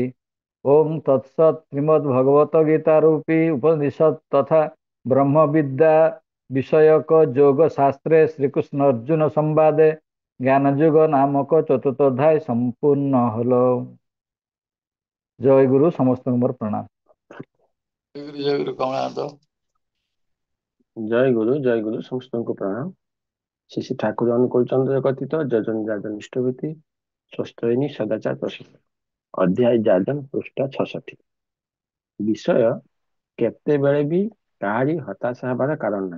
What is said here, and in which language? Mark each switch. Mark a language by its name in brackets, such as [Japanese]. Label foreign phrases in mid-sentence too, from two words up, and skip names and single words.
[Bangla] ওম তৎসৎ শ্রীমদ্ ভগবত গীতা রূপী উপনিষদ তথা ব্রহ্ম বিদ্যা বিষয়ক যোগ শাস্ত্রে শ্রীকৃষ্ণ অর্জুন সংবাদে জ্ঞানযুগ নামক চতুর্থ অধ্যায় সম্পূর্ণ হলো। জয় গুরু। সমস্ত মোর প্রণাম। [Odia] ଜୟ ଗୁରୁ କମଳାନନ୍ଦ। ଜୟ ଗୁରୁ ସମସ୍ତଙ୍କୁ ପ୍ରଣାମ। ଶ୍ରୀ ଶ୍ରୀ ଠାକୁର ଅନୁକୂଳ ଚନ୍ଦ୍ର କଥିତ ଯଜନ ଯାଜନ ଇଷ୍ଟଭୂତି ସ୍ୱସ୍ତୟିନୀ ସଦାଚାର ପ୍ରସିଦ୍ଧ ଅଧ୍ୟାୟ ଯାଜନ ପୃଷ୍ଠା 66। ବିଷୟ କେତେବେଳେ ବି କାହାରି ହତାଶ ହେବାର କାରଣ ନାହିଁ।